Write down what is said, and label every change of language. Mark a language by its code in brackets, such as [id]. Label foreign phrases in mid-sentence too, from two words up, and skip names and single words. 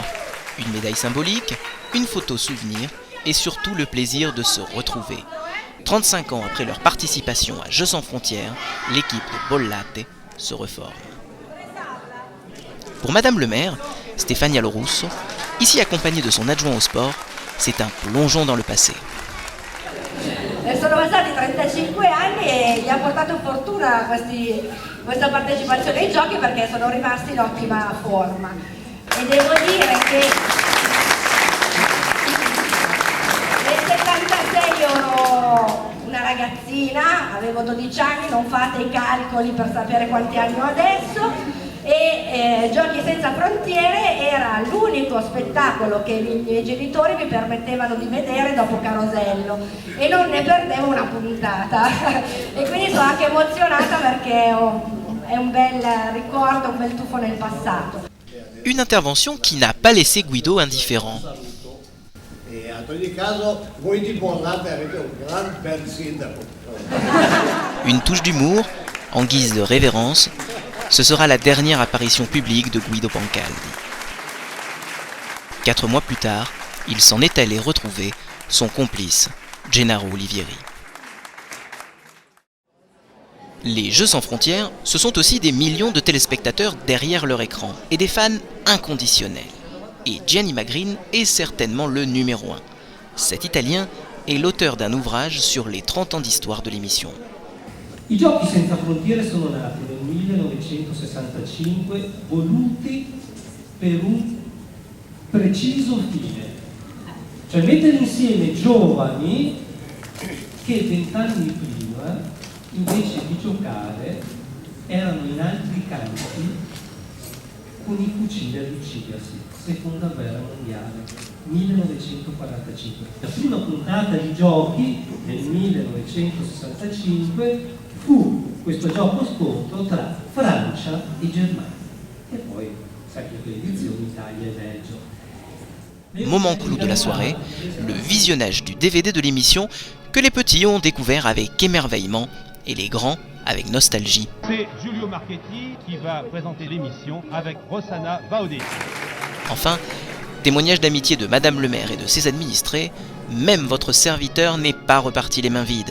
[fr] Une médaille symbolique, une photo souvenir et surtout le plaisir de se retrouver. 35 ans après leur participation à Jeux sans frontières, l'équipe de Bollate se reforme. Pour Madame le maire, Stefania Lorusso, ici accompagnée de son adjoint au sport, c'est un plongeon dans le passé. [it] Sono passati 35 anni e gli ha portato fortuna questa partecipazione ai giochi perché sono rimasti in ottima forma. E devo dire che nel 76 ero una ragazzina, avevo 12 anni, non fate i calcoli per sapere quanti anni ho adesso. E Giochi senza frontiere era l'unico spettacolo che i miei genitori mi permettevano di vedere dopo Carosello e non ne perdevo una puntata e quindi sono anche emozionata perché è un bel ricordo, un bel tuffo nel passato. [fr] Une intervention qui n'a pas laissé Guido indifférent. [it] E ad ogni caso voi di Bollate avete un gran bel sindaco. [fr] Une touche d'humour, en guise de révérence, ce sera la dernière apparition publique de Guido Pancaldi. 4 mois plus tard, il s'en est allé retrouver son complice, Gennaro Olivieri. Les Jeux sans frontières, ce sont aussi des millions de téléspectateurs derrière leur écran et des fans inconditionnels. Et Gianni Magrin est certainement le numéro 1. Cet Italien est l'auteur d'un ouvrage sur les 30 ans d'histoire de l'émission. [it] I giochi senza frontiere sono nati nel 1965, voluti per un preciso fine, cioè mettere insieme giovani che 20 anni prima, invece di giocare, erano in altri campi con i fucili ad uccidersi. Seconda guerra mondiale, 1945. La prima puntata di giochi nel 1965 fu questo gioco scontro tra Francia e Germania. E poi, sacre edizioni, Italia e Belgio. [fr] Moment clou de la soirée, le visionnage du DVD de l'émission que les petits ont découvert avec émerveillement et les grands avec nostalgie. C'est Giulio Marchetti qui va présenter l'émission avec Rossana Baudé. Enfin, témoignage d'amitié de Madame le maire et de ses administrés, même votre serviteur n'est pas reparti les mains vides.